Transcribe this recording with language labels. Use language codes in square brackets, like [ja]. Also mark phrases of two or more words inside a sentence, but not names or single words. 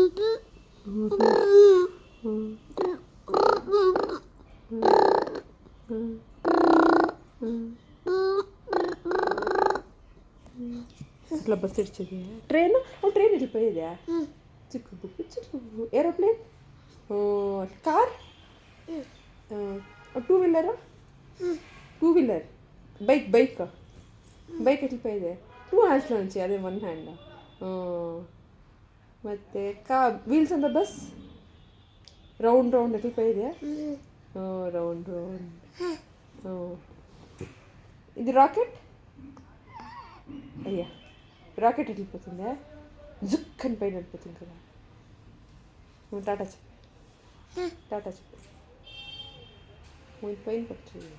[te] అట్లా బస్ ఇచ్చేది ట్రైన్ ట్రైన్ వెళ్ళిపోయేదా చిక్కు బుక్కు చిక్కు బుక్కు [en] aeroplane car two wheelera two wheeler bike bike bike [te] వెళ్ళిపోయేదే [en] two handslo [te] నుంచి అదే [en] one hand [kn] ಮತ್ತೆ ವೀಲ್ಸ್ ಅಂತ ಬಸ್ ರೌಂಡ್ ರೌಂಡ್ [te] వెళ్ళిపోయేదే రౌండ్ రౌండ్ ఇది రాకెట్ అయ్యా రాకెట్ వెళ్ళిపోతుందా జుక్ అని పైన వెళ్ళిపోతుంది కదా టాటా చెప్పు టాటా చెప్పు పైన పట్టు